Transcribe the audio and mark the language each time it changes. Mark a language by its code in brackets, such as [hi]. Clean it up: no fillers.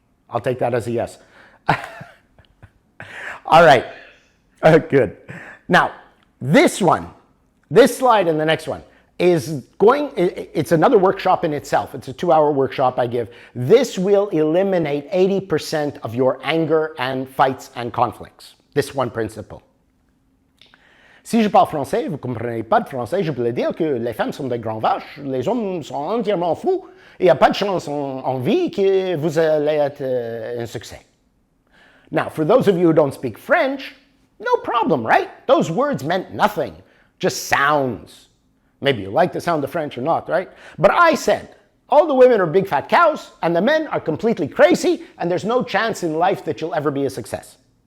[en] I'll take that as a yes. All right. Good. Now, this slide and the next one, it's another workshop in itself. It's a 2-hour workshop I give. This will eliminate 80% of your anger and fights and conflicts. This one principle. [fr] Si je parle français, vous ne comprenez pas de français, je peux dire que les femmes sont des grands vaches, les hommes sont entièrement fous, et il n'y a pas de chance en vie que vous allez être un succès. [en] Now, for those of you who don't speak French, no problem, right? Those words meant nothing, just sounds. Maybe you like the sound of French or not, right? But I said, all the women are big fat cows, and the men are completely crazy, and there's no chance in life that you'll ever be a success.